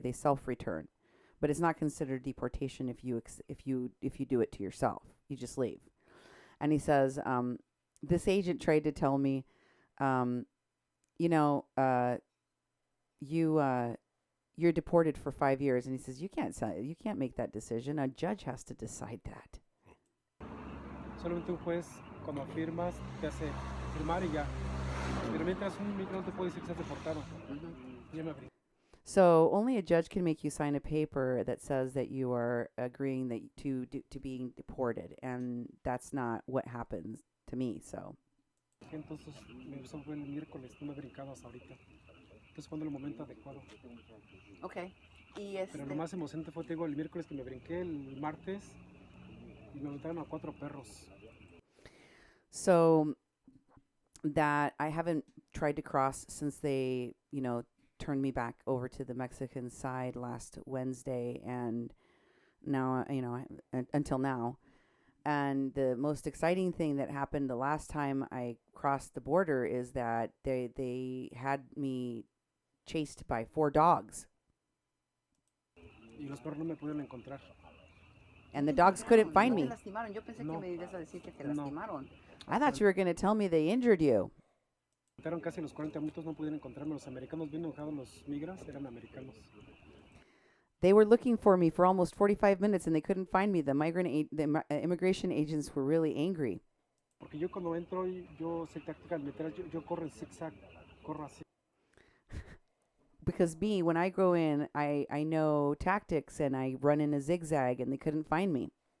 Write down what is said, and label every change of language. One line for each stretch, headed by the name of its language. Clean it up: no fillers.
English: They self return, but it's not considered deportation if you do it to yourself. You just leave. And he says, this agent tried to tell me, you know, you're deported for 5 years. And he says, you can't make that decision. A judge has to decide that.
Spanish: Solamente un juez, cuando firmas, te hace firmar y ya. Pero mientras un migrante puede decir que estás deportado. Ya me abrí.
English: So only a judge can make you sign a paper that says that you are agreeing that to being deported, and that's not what happens to me. So.
Spanish: Entonces, eso fue el miércoles, no me he brincado hasta ahorita. Entonces, cuando el momento adecuado.
English: Okay.
Spanish: Pero lo más emocionante fue, te digo, el miércoles que me brinqué, el martes, y me aventaron a 4 perros.
English: So that I haven't tried to cross since they, you know, turned me back over to the Mexican side last Wednesday, and now, you know, until now. And the most exciting thing that happened the last time I crossed the border is that they had me chased by 4 dogs.
Spanish: Y los perros no me pudieron encontrar.
English: And the dogs couldn't find me.
Spanish: Yo pensé que me ibas a decir que te lastimaron.
English: I thought you were going to tell me they injured you.
Spanish: Entraron casi los 40 minutos, no pudieron encontrarme. Los americanos bien enojados, los migras, eran americanos.
English: They were looking for me for almost 45 minutes and they couldn't find me. The immigration agents were really angry.
Spanish: Porque yo cuando entro, yo sé táctica de meter, yo corro en zigzag, corro así.
English: Because me, when I go in, I know tactics and I run in a zigzag and they couldn't find me.